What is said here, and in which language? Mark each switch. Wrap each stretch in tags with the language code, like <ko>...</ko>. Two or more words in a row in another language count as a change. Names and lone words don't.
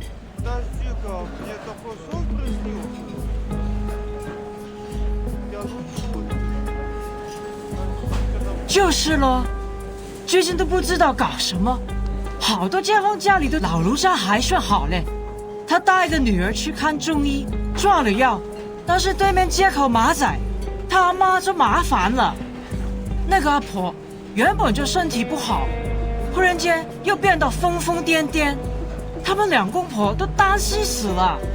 <ru>Подожди-ка, мне такой сон приснился. Я лучше</ru> <yue>就是咯，最近都不知道搞什么，好多街坊家里的老人家还算好嘞。他带着女儿去看中医，抓了药，但是对面街口马仔，他阿妈就麻烦了。那个阿婆原本就身体不好，忽然间又变得疯疯癫癫，他们两公婆都担心死了。</yue>